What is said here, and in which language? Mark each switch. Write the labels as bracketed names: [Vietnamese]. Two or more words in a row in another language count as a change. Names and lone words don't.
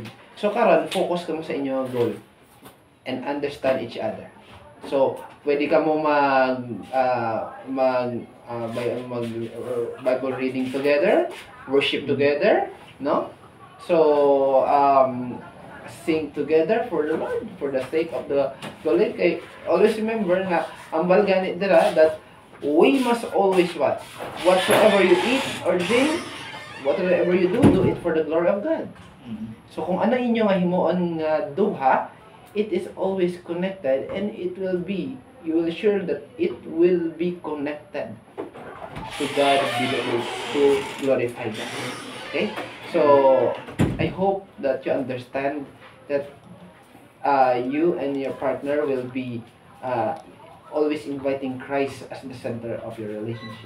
[Hiligaynon] So karon focus ka mo sa inyong goal [English] and understand each other. [Hiligaynon] So pwede ka mo mag [English] Bible reading together, worship together, [Hiligaynon] no? [English] So sing together for the Lord, for the sake of the Lord. [Hiligaynon] Kay [English] always remember [Hiligaynon] nga ang balgani dira [English] that we must always what? Whatsoever you eat or drink, whatever you do it for the glory of God. [Hiligaynon] So kung ano inyo nga himuon nga duha, [English] it is always connected and it will be, you will sure that it will be connected to God be the glory, to glorify God. Okay? So I hope that you understand that you and your partner will be always inviting Christ as the center of your relationship.